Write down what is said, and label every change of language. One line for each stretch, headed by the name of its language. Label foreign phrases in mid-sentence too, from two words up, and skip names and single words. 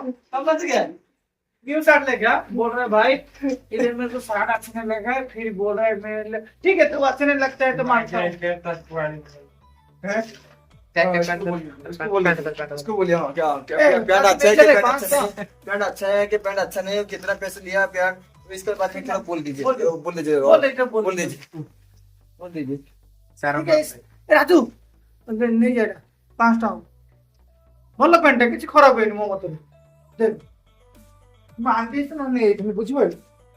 Hindi: समझ गया न्यू शर्ट लेके बोल रहे भाई इधर मेरे को शर्ट अच्छा नहीं लगा फिर बोल रहा है मैं ठीक है तो अच्छा नहीं लगता है तो मानता हूँ उसको बोलिए हाँ क्या क्या पैंट अच्छा है कि पैंट अच्छा है कि पैंट अच्छा नहीं है कितना पैसे लिया पैंट इसके बाद में थोड़ा बोल दीजिए बोल दीजिए राजू नहीं जाएगा
Odia: 5 टाउन ଭଲ ପ୍ୟାଣ୍ଟ କିଛି ଖରାପ ହେଇନି ମୋ ମତରେ ଦେଖ ମୁଁ ଆଣିଦେଇଛି ନା ନେଇଯାଇଛି ବୁଝିପାରିଲି